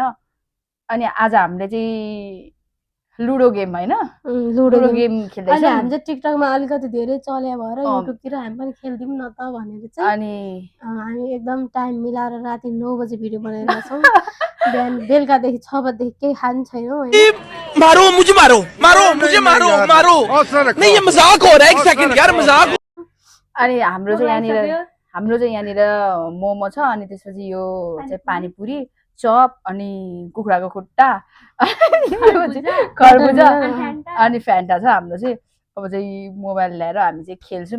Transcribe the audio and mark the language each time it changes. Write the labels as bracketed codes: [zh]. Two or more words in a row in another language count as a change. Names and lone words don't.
[ne] अनि आज हामीले चाहिँ [en] ludo game [ne] हैन [en] ludo game [ne] खेल्दै छौं। हामी चाहिँ टिकटकमा अलिकति धेरै चले भएर युट्युबतिर हामी पनि खेल्दियौँ न त भनेर चाहिँ अनि हामी एकदम टाइम मिलाएर राति 9 बजे भिडियो बनाइरहेको छौँ। बिहान बेलुकादेखि 6 बजेदेखि केही खानु छैनौँ हैन। [hi] मारो मुझे मारो मारो मुझे मारो मारो नहीं ये मजाक हो रहा है एक सेकंड यार मजाक। [ne] अनि हाम्रो चाहिँ यहाँनिर मोमो छ अनि त्यसपछि यो चाहिँ पानीपुरी चप अनि कुखुराको खुट्टा खरबुजा अनि फ्यान्टा छ हाम्रो चाहिँ। अब चाहिँ मोबाइल ल्याएर हामी चाहिँ खेल्छौँ।